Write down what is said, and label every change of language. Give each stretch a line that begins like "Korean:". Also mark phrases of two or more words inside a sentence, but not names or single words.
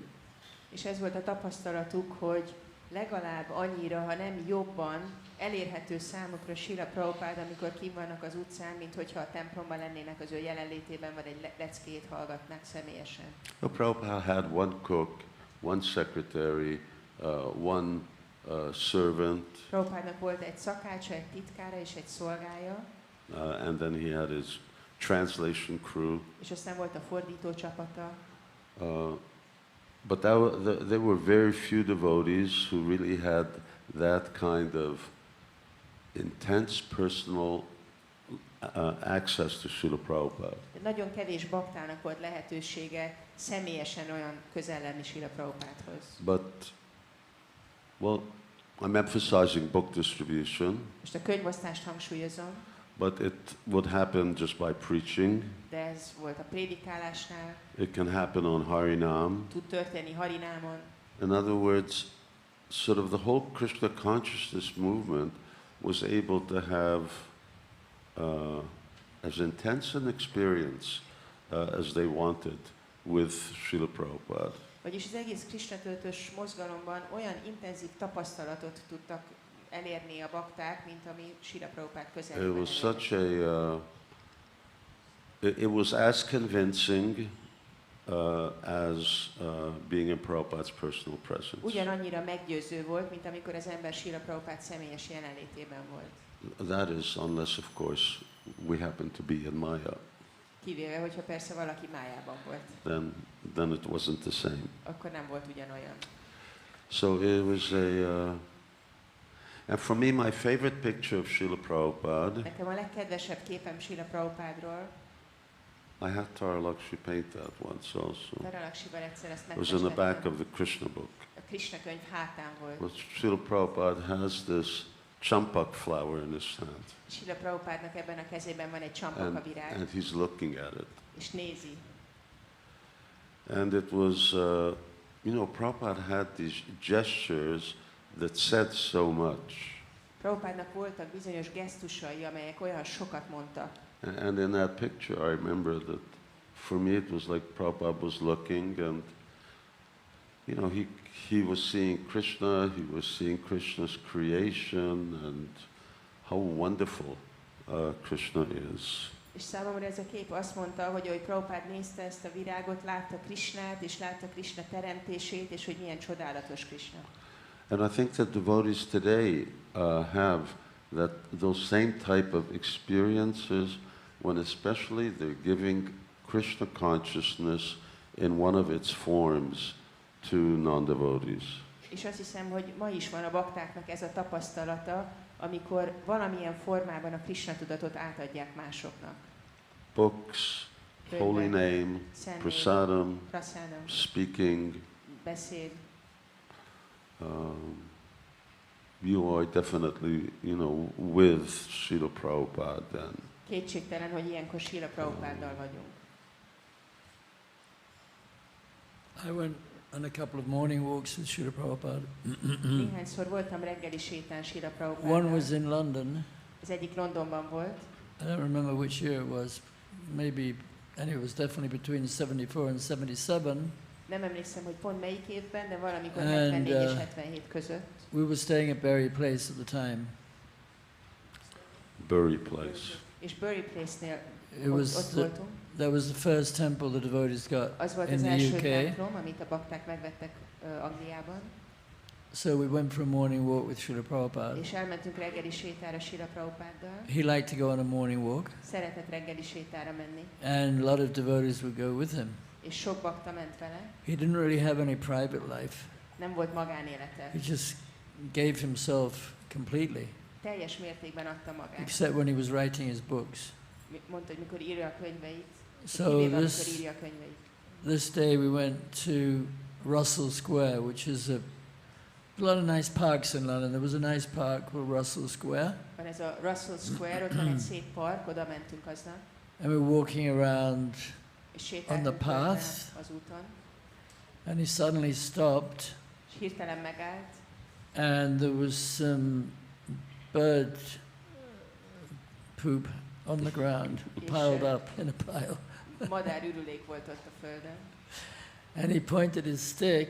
Hungarian: És ez volt a tapasztalatuk, hogy legalább annyira, ha nem jobban elérhető számukra Srila Prabhupád, amikor kint vannak az utcán, mint hogyha a templomban lennének az ő jelenlétében, vagy egy leckét hallgatnák személyesen.
English: Prabhupada had one cook, one secretary, one servant,
Hungarian: Prabhupádnak volt egy szakácsa, egy titkára és egy szolgája,
English: and then he had his translation crew.
Hungarian: és aztán volt a fordító csapata.
English: But there were very few devotees who really had that kind of intense personal access to Srila Prabhupada.
Hungarian: Nagyon kevés baktának volt lehetősége személyesen olyan közel lenni Srila Prabhupádhoz.
English: But, well, I'm emphasizing book distribution,
Hungarian: Most a könyvosztást hangsúlyozom,
English: but it would happen just by preaching.
Hungarian: de ez volt a prédikálásnál,
English: It can happen on Harinam.
Hungarian: tud történni Harinámon.
English: In other words, sort of the whole Krishna consciousness movement was able to have as intense an experience as they wanted with Srila Prabhupada.
Hungarian: Vagyis az egész Krisna töltős mozgalomban olyan intenzív tapasztalatot tudtak elérni a bakták, mint ami Srila Prabhupád
English: It
Hungarian: közelében
English: was
Hungarian: elérni.
English: such a, it was as convincing as being in Prabhupada's personal presence.
Hungarian: Ugyanannyira meggyőző volt, mint amikor az ember Srila Prabhupád személyes jelenlétében volt.
English: That is, unless of course we happen to be in Maya,
Hungarian: Kivéve, hogyha persze valaki májában volt.
English: then it wasn't the same.
Hungarian: Akkor nem volt ugyanolyan.
English: So it was and for me, my favorite picture of Srila Prabhupada,
Hungarian: Nekem a legkedvesebb képem Srila Prabhupádról,
English: I had Tara Lakshmi paint that once also.
Hungarian: Taralaksival egyszer ezt
English: It was in the back
Hungarian: megfestettem.
English: of the Krishna book.
Hungarian: A Krishna könyv hátán volt.
English: Well, Srila Prabhupada has this champak flower in his hand,
Hungarian: Srila Prabhupádnak ebben a kezében van egy csampaka virág,
English: and he's looking at it.
Hungarian: és nézi.
English: And it was, Prabhupada had these gestures that said so much.
Hungarian: Prabhupádnak voltak bizonyos gesztusai, amelyek olyan sokat mondtak.
English: And in that picture, I remember that for me it was like Prabhupada was looking, and he was seeing Krishna, he was seeing Krishna's creation, and how wonderful Krishna is.
Hungarian: És számomra ez a kép azt mondta, hogy ahogy Prabhupád nézte ezt a virágot, látta Krishnát, és látta Krishna teremtését, és hogy milyen csodálatos Krishna.
English: And I think that devotees today have those same type of experiences when especially they're giving Krishna consciousness in one of its forms to non-devotees.
Hungarian: És azt hiszem, hogy ma is van a baktáknak ez a tapasztalata, amikor valamilyen formában a Krishna tudatot átadják másoknak.
English: Books, holy name,
Hungarian: Személy,
English: prasadam,
Hungarian: prasadam,
English: speaking.
Hungarian: beszéd.
English: You are definitely, with Srila Prabhupada then.
Hungarian: Kétségtelen, hogy ilyenkor Srila Prabhupáddal vagyunk.
English: I went on a couple of morning walks with Srila Prabhupada.
Hungarian: Néhányszor voltam reggeli sétán Srila
English: One
Hungarian: Prabhupáddal.
English: was in London.
Hungarian: Az egyik Londonban volt.
English: I don't remember which year it was. Maybe, and it was definitely between 74 and 77.
Hungarian: Nem emlékszem, hogy pont melyik évben, de valamikor
English: And,
Hungarian: 74 és 77 között.
English: We were staying at Berry Place at the time.
Hungarian: Bury place. És Bury Place-nél
English: It was
Hungarian: ott
English: the,
Hungarian: voltunk.
English: that was the first temple the devotees got
Hungarian: Az volt
English: in
Hungarian: az
English: the
Hungarian: első
English: UK.
Hungarian: templom, amit a bakták megvettek Angliában.
English: So we went for a morning walk with Srila Prabhupada.
Hungarian: És elmentünk reggeli sétára Srila Prabhupáddal.
English: He liked to go on a morning walk,
Hungarian: Szeretett reggeli sétára menni.
English: and a lot of devotees would go with him.
Hungarian: És sok bakta ment vele.
English: He didn't really have any private life.
Hungarian: Nem volt magánélete.
English: He just gave himself completely,
Hungarian: Teljes mértékben adta magát.
English: except when he was writing his books.
Hungarian: Mondta, hogy mikor írja a könyveit.
English: So
Hungarian: Kivéve, amikor írja a könyveit.
English: this day we went to Russell Square, which is a lot of nice parks in London. There was a nice park called Russell Square,
Hungarian: Van ez a Russell Square, ott van egy szép park, oda mentünk aznap.
English: and we were walking around,
Hungarian: És sétáltunk
English: On the path.
Hungarian: az úton.
English: and he suddenly stopped,
Hungarian: És hirtelen megállt.
English: and there was some bird poop on the ground, piled up in a pile.
Hungarian: Madárürülék volt ott a földön.
English: And he pointed his stick,